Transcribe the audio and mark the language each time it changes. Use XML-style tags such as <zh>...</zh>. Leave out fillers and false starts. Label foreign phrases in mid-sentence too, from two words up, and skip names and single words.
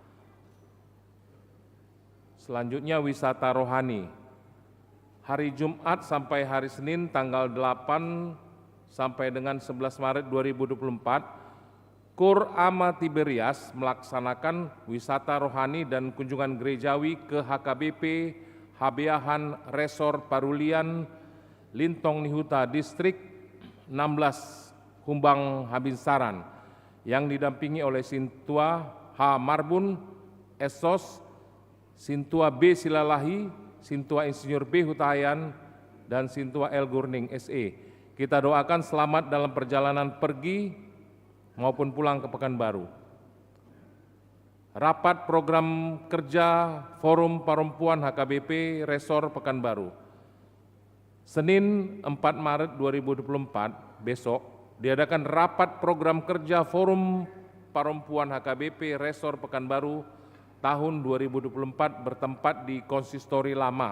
<id>Selanjutnya wisata rohani. Hari Jumat sampai hari Senin tanggal 8 sampai dengan 11 Maret 2024, Kur Ama Tiberias melaksanakan wisata rohani dan kunjungan gerejawi ke HKBP Habeahan Resor Parulian, Lintong Nihuta, Distrik 16, Humbang Habinsaran, yang didampingi oleh Sintua H. Marbun, Esos, Sintua B. Silalahi, Sintua Insinyur B. Hutahayan, dan Sintua L. Gurning SE. Kita doakan selamat dalam perjalanan pergi maupun pulang ke Pekanbaru. Rapat program kerja Forum Perempuan HKBP Resor Pekanbaru. Senin 4 Maret 2024 besok diadakan rapat program kerja Forum Perempuan HKBP Resor Pekanbaru tahun 2024 bertempat di Konsistori Lama.</id>